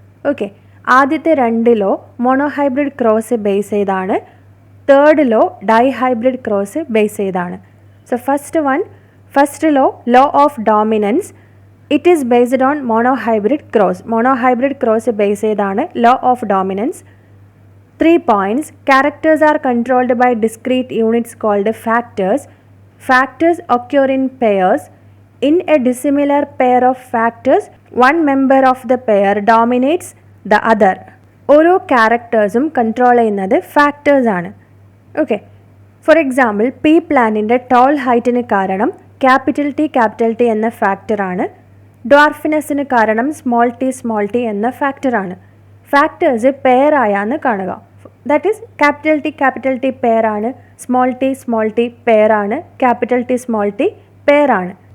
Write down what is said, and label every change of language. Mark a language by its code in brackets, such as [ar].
[ml] Okay, ആദ്യത്തെ 2 law monohybrid cross base ചെയ്താണ്, third law dihybrid cross base ചെയ്താണ്. [en] So first law of dominance, it is based on monohybrid cross. [ml] Monohybrid cross base ചെയ്താണ് law of dominance. [en] 3 points. Characters are controlled by discrete units called factors. Factors occur in pairs. In a dissimilar pair of factors, one member of the pair dominates the other. [ml] ഓരോ ക്യാരക്ടേഴ്സും control ചെയ്യുന്നത് factors ആണ്. Okay, for example P പ്ലാന്റിൻ്റെ toll ഹൈറ്റിന് കാരണം capital T എന്ന ഫാക്ടറാണ്. ഡ്വാർഫിനെസ്സിന് കാരണം small T എന്ന ഫാക്ടറാണ്. ഫാക്ടേഴ്സ് പെയറായാന്ന് കാണുക. [en] that is [ml] capital T പെയറാണ്, small T പെയറാണ്, capital T small T പെയറാണ്.